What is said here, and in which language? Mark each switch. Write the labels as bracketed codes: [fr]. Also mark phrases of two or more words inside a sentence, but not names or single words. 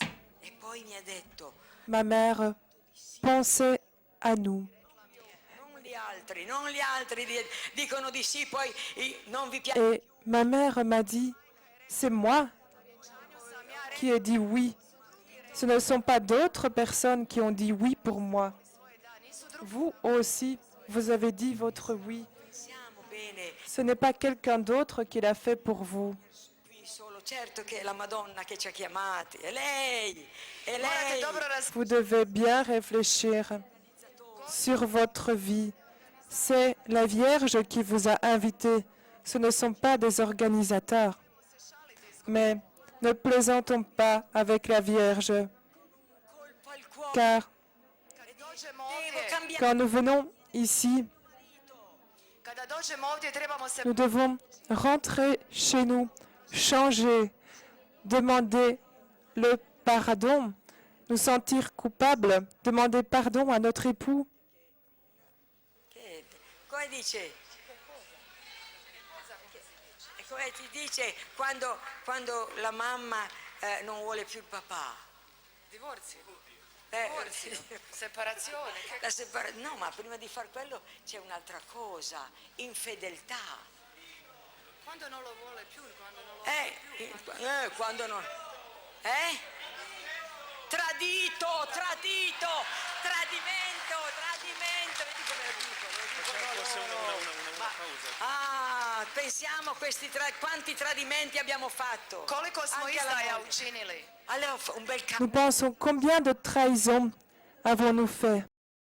[it] E poi mi ha detto, [fr] Ma mère pensait à nous. [it] non gli altri dicono di sì, poi non vi piace. [fr] Et ma mère m'a dit, c'est moi qui ai dit oui. Ce ne sont pas d'autres personnes qui ont dit oui pour moi. Vous aussi, vous avez dit votre oui. [it] Siamo bene [fr] Ce n'est pas quelqu'un d'autre qui l'a fait pour vous. [it] qui solo, certo che è la Madonna che ci ha chiamati, è lei, è [hr] Morate [it] lei. [hr] dobro [fr] Vous devez bien réfléchir sur votre vie. C'est la Vierge qui vous a invité. Ce ne sont pas des organisateurs. Mais Ne plaisantons pas avec la Vierge, [it] colpo al cuore. [fr] car [hr] Kad dođemo [it] Devo [hr] ovdje, [it] cambiare [fr] quand nous venons ici, [hr] kada dođemo ovdje trebamo se [fr] nous devons rentrer chez nous, changer, demander le pardon, nous sentir coupables, demander pardon à notre époux. [it] Come dice? E come ti dice quando la mamma non vuole più il papà? divorzio, Eh, separazione. no, ma prima di far quello c'è un'altra cosa, infedeltà. Quando non lo vuole più, quando non lo vuole più. Quando non... Tradimento, vedi come lo dicono loro. Pensiamo quanti tradimenti abbiamo fatto. [hr] Koliko smo [it] Anche alla [hr] izdaja [it] moglie. [hr] učinili? [it] Allora un bel [fr] Nous pensons combien de trahisons avons-nous fait.